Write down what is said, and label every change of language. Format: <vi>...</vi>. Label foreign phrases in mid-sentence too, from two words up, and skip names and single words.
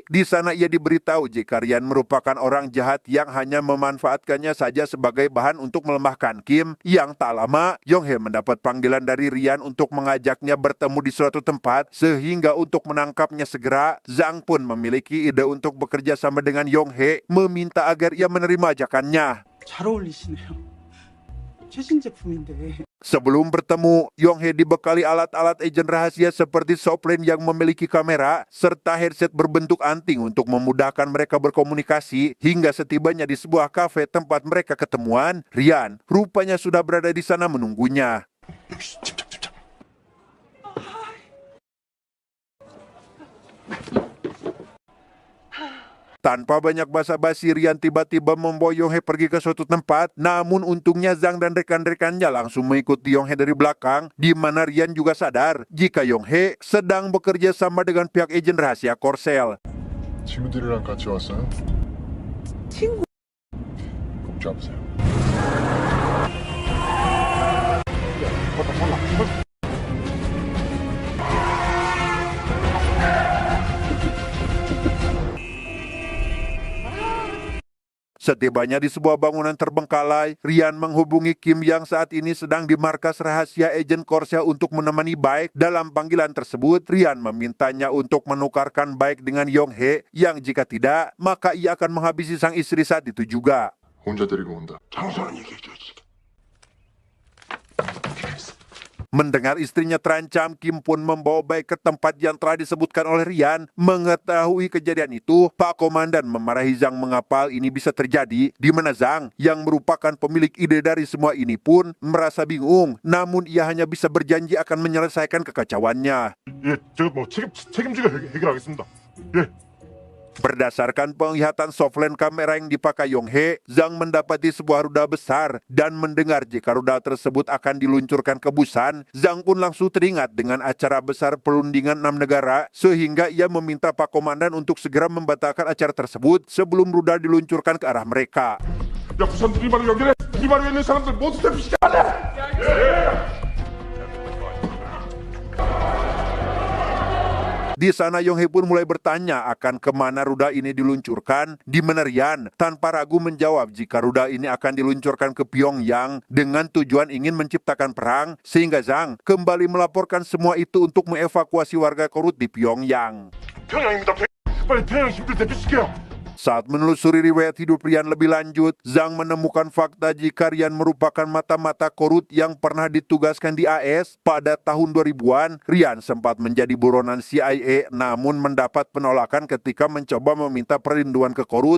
<id>Di sana ia diberitahu jika Ryan merupakan orang jahat yang hanya memanfaatkannya saja sebagai bahan untuk melemahkan Kim. Yang tak lama, Yong-hee mendapat panggilan dari Ryan untuk mengajaknya bertemu di suatu tempat, sehingga untuk menangkapnya segera, Zhang pun memiliki ide untuk bekerja sama dengan Yong-hee, meminta agar ia menerima ajakannya.</id> <ko>잘 어울리시네요. 최신 제품인데.</ko> <id>Sebelum bertemu, Yong-hee dibekali alat-alat agen rahasia seperti softplane yang memiliki kamera serta headset berbentuk anting untuk memudahkan mereka berkomunikasi. Hingga setibanya di sebuah kafe tempat mereka ketemuan, Ryan rupanya sudah berada di sana menunggunya. Tanpa banyak basa-basi, Ryan tiba-tiba membawa Yong-hee pergi ke suatu tempat. Namun untungnya Zhang dan rekan-rekannya langsung mengikuti Yong-hee dari belakang, di mana Ryan juga sadar jika Yong-hee sedang bekerja sama dengan pihak agen rahasia Korsel.</id> <ko>친구들이랑 같이 왔어요? 친구. 꼭 잡으세요.</ko> <id>Setibanya di sebuah bangunan terbengkalai, Ryan menghubungi Kim yang saat ini sedang di markas rahasia agen Korsel untuk menemani Baek. Dalam panggilan tersebut, Ryan memintanya untuk menukarkan Baek dengan Yong-hee, yang jika tidak, maka ia akan menghabisi sang istri saat itu juga.</id> <ko>혼자 데리고 온다. 장소는 얘기해줘야지.</ko> <id>Mendengar istrinya terancam, Kim pun membawa Baek ke tempat yang telah disebutkan oleh Ryan. Mengetahui kejadian itu, Pak Komandan memarahi Zhang mengapa hal ini bisa terjadi, di mana Zhang, yang merupakan pemilik ide dari semua ini pun merasa bingung, namun ia hanya bisa berjanji akan menyelesaikan kekacauannya.</id> <ko>예, 제가 뭐 책임지고 해결하겠습니다. 예.</ko> <id>Berdasarkan penglihatan softline kamera yang dipakai Yong-hee, Zhang mendapati sebuah rudal besar dan mendengar jika rudal tersebut akan diluncurkan ke Busan. Zhang pun langsung teringat dengan acara besar perundingan 6 negara, sehingga ia meminta Pak Komandan untuk segera membatalkan acara tersebut sebelum rudal diluncurkan ke arah mereka.</id> <ko>야, 부산 우리말을 연결해. 우리말에 있는 사람들 모두 대피시켜야 돼.</ko> <id>Di sana Yong-hee pun mulai bertanya akan kemana rudal ini diluncurkan, di mana Ryan tanpa ragu menjawab jika rudal ini akan diluncurkan ke Pyongyang dengan tujuan ingin menciptakan perang, sehingga Zhang kembali melaporkan semua itu untuk mengevakuasi warga Korut di Pyongyang.</id> <ko>평양입니다. 빨리 평양 힘들 대피시켜요.</ko> <id>Saat menelusuri riwayat hidup Ryan lebih lanjut, Zhang menemukan fakta jika Ryan merupakan mata-mata Korut yang pernah ditugaskan di AS. Pada tahun 2000-an, Ryan sempat menjadi buronan CIA namun mendapat penolakan ketika mencoba meminta perlindungan ke Korut.</id>